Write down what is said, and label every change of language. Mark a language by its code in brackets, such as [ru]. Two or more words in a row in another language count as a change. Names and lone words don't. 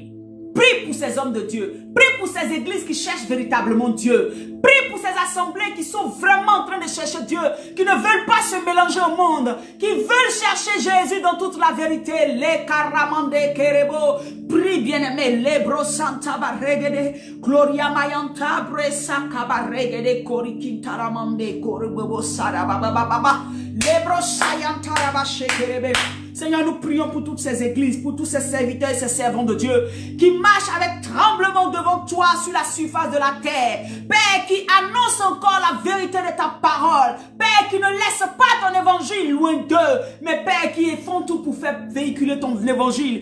[fr] Prie pour ces hommes de Dieu. Prie pour ces églises qui cherchent véritablement Dieu. Prie pour ces assemblées qui sont vraiment en train de chercher Dieu, qui ne veulent pas se mélanger au monde, qui veulent chercher Jésus dans toute la vérité. Les caramande kerebo. Prie bien-aimé. Lebro santa barregede. Gloria mayanta bresa kabaregede. Kori kintaramande korebo sarabababa. Lebro sayanta rabashekerebe. Seigneur, nous prions pour toutes ces églises, pour tous ces serviteurs et ces servants de Dieu qui marchent avec tremblement devant toi sur la surface de la terre. Père, qui annonce encore la vérité de ta parole. Père, qui ne laisse pas ton évangile loin d'eux, mais Père, qui font tout pour faire véhiculer ton évangile.